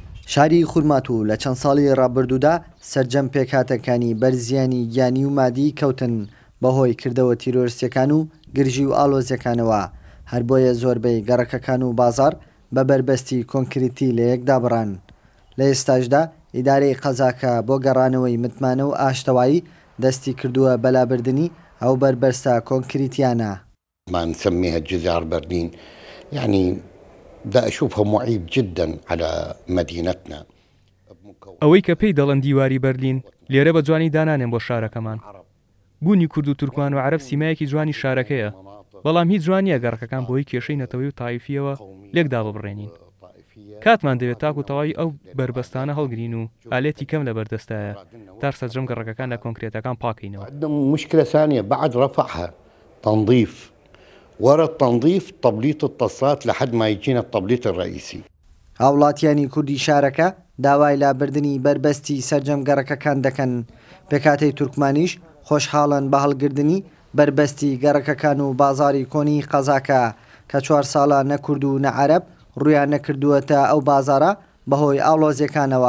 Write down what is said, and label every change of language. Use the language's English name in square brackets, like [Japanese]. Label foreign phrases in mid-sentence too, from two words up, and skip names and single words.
[Central Kurdish] شاری خورماتوو لە چەند ساڵی ڕابردوودا سەرجەم پێکهاتەکانی بەرزیانی گیانی و مادی کەوتن بەهۆی کردەوە تیرۆریستیەکان و گرژی و ئاڵۆزیەکانەوە. هەر بۆیە زۆربەی گەڕەکەکان و بازار بە بربەستی کۆنکریتی لە یەکدا بڕان. لە ئێستاشدا ئیدارەی قەزاکە بۆ گەڕانەوەی متمانە و ئاشتەوایی دەستی کردووە بەلابردنی ئەو بربەستە کۆنکریتیانە. [Arabic] ما نسميها جزار برلين، يعني بدأ أشوفها معيب جدا على مدينتنا. [Central Kurdish] ئەوەی کە پێی دەڵێن دیواری بەرلین لێرە بە جوانی دانانێن بۆ شارەکەمان. بوونی کورد و تورکمان و عەرەب سیمایەکی جوانی شارەکەیە، بەڵام هیچ جوانیە گەڕەکەکان بۆی کێشەی نەتەوەی و تایفیەوە لێکدا ببڕێنین. کاتمان دەوێت تاکو تەواوی ئەو بربەستانە هەڵگرین و ئالێتی کەم لە بەردەستایە تا سەرجەم گەڕەکەکان لە کۆنکرێتەکان پاکەینەوە. [Arabic] مشكلة ثانية بعد رفعها تنظيف، ورا التنظيف تبليط الطاسات لحد ما يجينا التبليط الرئيسي. [Central Kurdish] هاوڵاتیانی کوردی شارەکە داوای لابردنی بربەستی سەرجەم گەڕەکەکان دەکەن. پێکاتەی تورکمانیش خۆشحاڵن بە هەڵگرتنی بربەستی گەڕەکەکان و بازاری کۆنی قەزاکە کە 4 ساڵە نەکورد و نەعەرەب ڕویان نەکردووەتە ئەو بازارە بەهۆی ئاڵۆزیەکانەوە.